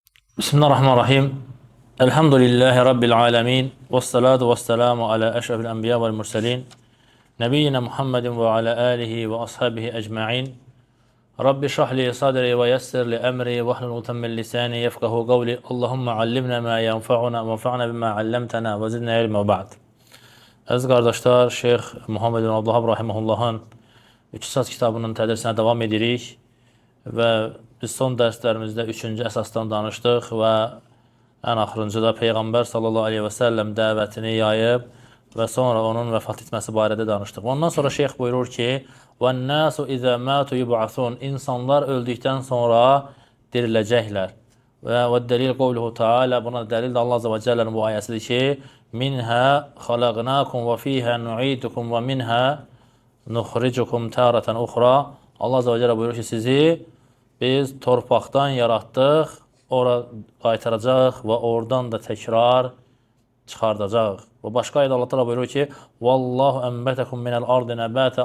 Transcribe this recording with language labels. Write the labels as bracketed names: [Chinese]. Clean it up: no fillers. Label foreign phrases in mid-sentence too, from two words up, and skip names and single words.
[Arabic] بسم الله الرحمن الرحيم. الحمد لله رب العالمين. والصلاة والسلام على أشرف الأنبياء والمرسلين. نبينا محمد وعلى آله وأصحابه أجمعين. رب اشرح لي صدري ويسر لي أمري واحلل عقدة من لساني يفقهوا قولي. اللهم علمنا ما ينفعنا وانفعنا بما علمتنا وزدنا علما وبعد. [Azerbaijani] Əziz qardaşlar, Şeyx Muhammed bin Abdullah rahimehullahın İktisad kitabının tədrisinə davam edirik və biz son dərslərimizdə 3-cü əsasdan danışdıq və ən axırıncıda Peyğəmbər [Arabic] صلى الله عليه وسلم [Azerbaijani] dəvətini yayıb və sonra onun vəfat etməsi barədə danışdıq. Ondan sonra şeyx buyurur ki, [Arabic] وَالنَّاسُ إِذَا مَاتُ يُبْعَثُونَ [Azerbaijani] İnsanlar öldükdən sonra diriləcəklər. Və dəlil [Arabic] قوله تعالى, [Azerbaijani] buna dəlil də Allah [Arabic] عز وجل [Azerbaijani] bu ayəsidir ki, [Arabic] مِنْهَا خَلَقْنَاكُمْ وَفِيهَا نُعِيدُكُمْ وَمِنْهَا نخرجكم تارة أخرى. [Azerbaijani] Allah [Arabic] عز وجل [Azerbaijani] buyurur ki, sizi biz torpaqdan yaratdıq, ora qaytaracaq və oradan da təkrar çıxardacaq. Və başqa ayədə Allah Teala buyurur ki, [Arabic] والله أنبتكم من الأرض نباتا.